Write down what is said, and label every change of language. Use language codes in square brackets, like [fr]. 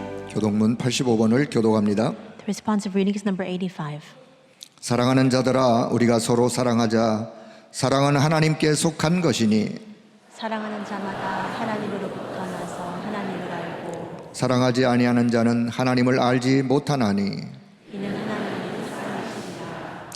[ko] 교독문 85번을 교독합니다. [en] The responsive reading is number 85. [ko] 사랑하는 자들아 우리가 서로 사랑하자. 사랑은 하나님께 속한 것이니 사랑하는 자마다 하나님으로부터 나서 하나님을 알고 사랑하지 아니하는 자는 하나님을 알지 못하나니 이는 하나님이 사랑이시니라.